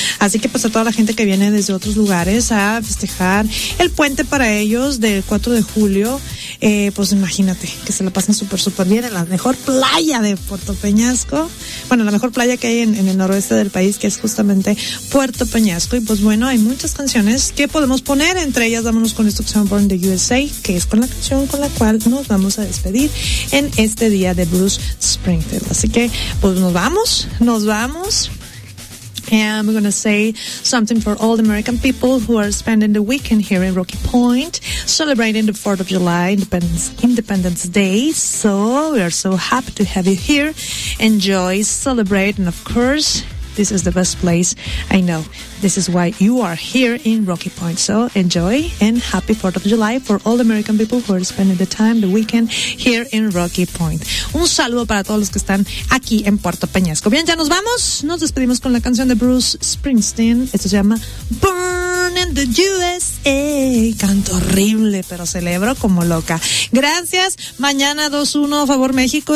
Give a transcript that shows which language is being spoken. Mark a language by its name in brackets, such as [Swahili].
[Spanish] Así que pues a toda la gente que viene desde otros lugares a festejar el puente para ellos del 4 de julio, pues imagínate que se la pasan súper bien en la mejor playa de Puerto Peñasco, bueno, la mejor playa que hay en el noroeste del país, que es justamente Puerto Peñasco, y pues bueno, hay muchas canciones que podemos poner, entre ellas Vámonos con esto que se llama Born in the USA, que es con la canción con la cual nos vamos a despedir en este día de Bruce Springsteen. Así que, pues nos vamos. [English] And we're gonna say something for all the American people who are spending the weekend here in Rocky Point, celebrating the 4th of July, Independence Day. So we are so happy to have you here. Enjoy, celebrate, and of course, this is the best place I know. This is why you are here in Rocky Point. So enjoy and happy 4th of July for all the American people who are spending the time, the weekend here in Rocky Point. [Spanish] Un saludo para todos los que están aquí en Puerto Peñasco. Bien, ya nos vamos. Nos despedimos con la canción de Bruce Springsteen. Esto se llama Born in the USA. Canto horrible, pero celebro como loca. Gracias. Mañana 2-1 a favor México.